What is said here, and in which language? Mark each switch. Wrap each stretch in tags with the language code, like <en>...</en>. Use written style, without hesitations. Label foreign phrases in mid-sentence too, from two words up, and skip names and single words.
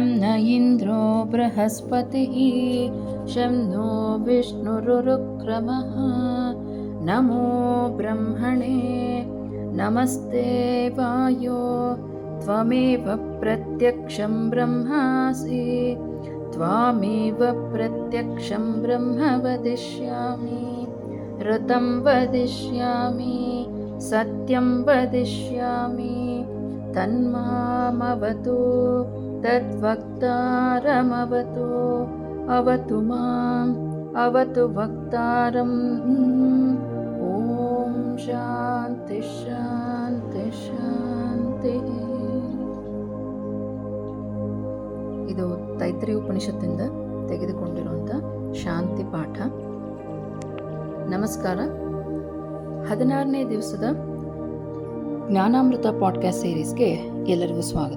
<sa>न इन्द्रो बृहस्पतिः शं नो विष्णुरुक्रमः नमो ब्रह्मणे नमस्ते वायो त्वमेव प्रत्यक्षं ब्रह्मासि त्वामेव प्रत्यक्षं ब्रह्म वदिष्यामि ऋतं वदिष्यामि सत्यं वदिष्यामि तन्मामवतु तद्वक्तारमवतु अवतु माम् अवतु वक्तारम् ॐ शान्ति शान्ति ಶಾಂತಿಃ.</sa> <kn>ಇದು ತೈತ್ರಿಯ ಉಪನಿಷತ್ತಿಂದ ತೆಗೆದುಕೊಂಡಿರುವಂಥ ಶಾಂತಿ ಪಾಠ. ನಮಸ್ಕಾರ. 16ನೇ ದಿವಸದ ಜ್ಞಾನಾಮೃತ ಪಾಡ್ಕಾಸ್ಟ್ ಸೀರೀಸ್ಗೆ ಎಲ್ಲರಿಗೂ ಸ್ವಾಗತ.</kn>